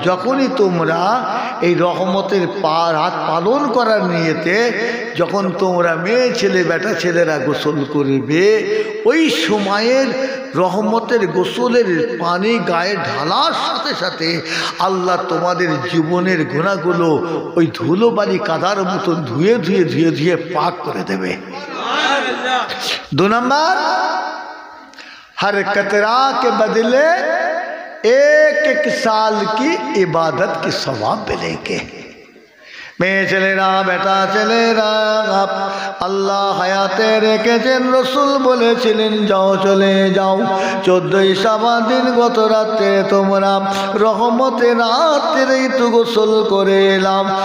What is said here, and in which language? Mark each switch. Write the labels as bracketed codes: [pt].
[bn] যখনই তোমরা এই রহমতের রাত পালন করার নিয়েতে যখন তোমরা মেয়ে ছেলে বেটা ছেলেরা গোসল করবে, ওই সময়ের রহমতের গোসলের পানি গায়ে ঢালার সাথে সাথে আল্লাহ তোমাদের জীবনের গুনাহগুলো ওই ধুলোবালি কাদার মতন ধুয়ে ধুয়ে ধুয়ে ধুয়ে পাক করে দেবে। [hi] 2 नंबर, हर कतरा के बदले एक एक साल की इबादत की सवाब मिलेंगे। [bn] মেয়ে ছেলেরা বেটা ছেলেরা, আল্লাহ হায়াতে রেখেছেন, রসুল বলেছিলেন যাও চলে যাও 14ই শাবান দিন গত রাতে তোমরা রহমতের রাত্রেই তো গোসল করে এলাম।